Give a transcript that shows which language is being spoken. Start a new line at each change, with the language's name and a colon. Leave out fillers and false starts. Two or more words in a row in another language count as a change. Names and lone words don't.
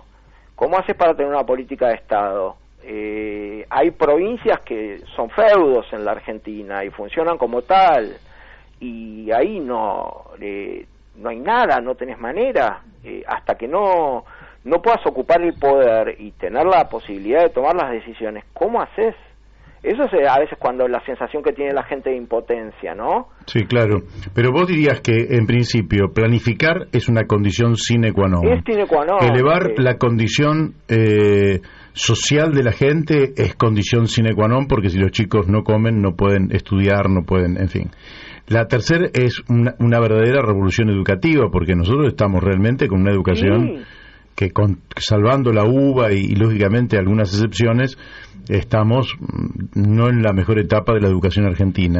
Spanish: ¿Cómo haces para tener una política de Estado? Hay provincias que son feudos en la Argentina y funcionan como tal, y ahí no hay nada, no tenés manera, hasta que no puedas ocupar el poder y tener la posibilidad de tomar las decisiones. ¿Cómo haces? Eso es a veces cuando la sensación que tiene la gente de impotencia, ¿no? Sí, claro. Pero vos dirías que, en principio, planificar es una condición
Latin: sine qua non. Es sine qua non.
Spanish: Elevar la condición social de la gente es condición
Latin: sine qua non,
Spanish: porque si los chicos no comen, no pueden estudiar, no pueden, en fin. La tercera es una verdadera revolución educativa, porque nosotros estamos realmente con una educación que, salvando la uva y lógicamente algunas excepciones, estamos no en la mejor etapa de la educación argentina.